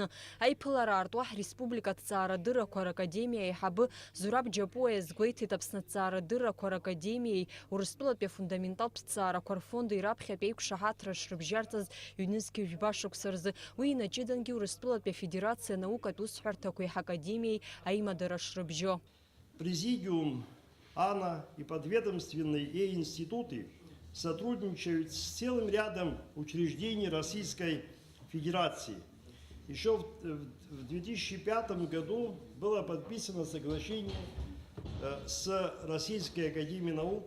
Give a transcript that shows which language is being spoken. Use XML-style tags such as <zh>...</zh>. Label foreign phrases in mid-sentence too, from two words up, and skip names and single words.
<ab>Аиԥылара аарту Республика ҭҵаарадыррақәа ракадемиа аиҳабы Зураб Џьапуа иазгәеиҭеит Аԥсны ҭҵаарадыррақәа ракадемиеи Урыстәылатәи афундаменталтә ҭҵаарақәа рфонд ираԥхьатәи еиқәшаҳаҭра шрыбжьарҵаз ҩнызқьи жәба-шықәса рзы. Уи инаҷыдангьы Урыстәылатәи афедерациа наукатә усҳәарҭақәеи ҳакадемиеи аимадара шрыбжьо.</ab> <ru>Президиум, АНА и подведомственные ей институты сотрудничают с целым рядом учреждений Российской Федерации. Еще в 2005 году было подписано соглашение с Российской Академией Наук.</ru>